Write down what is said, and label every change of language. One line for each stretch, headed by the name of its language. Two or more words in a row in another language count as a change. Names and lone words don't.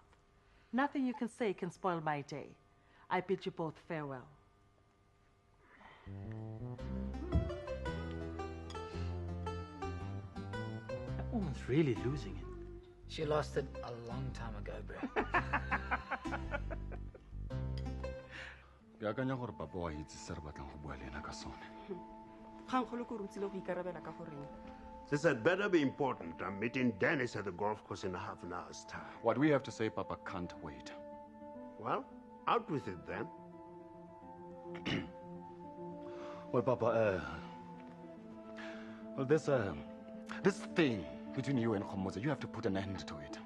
English: Nothing you can say can spoil my day. I bid you both farewell. That woman's really losing it. She lost it a long time ago, bro.
Tswana: Ke akanya gore papa wa itse se re batlang go bua le ena ka sone.
English: This had better be important. I'm meeting Dennis at the golf course in half an hour's time. What we have to say, Papa, can't wait. Well, out with it then. Well, Papa, well, this thing between you and Kgomotso, you have to put an end to it.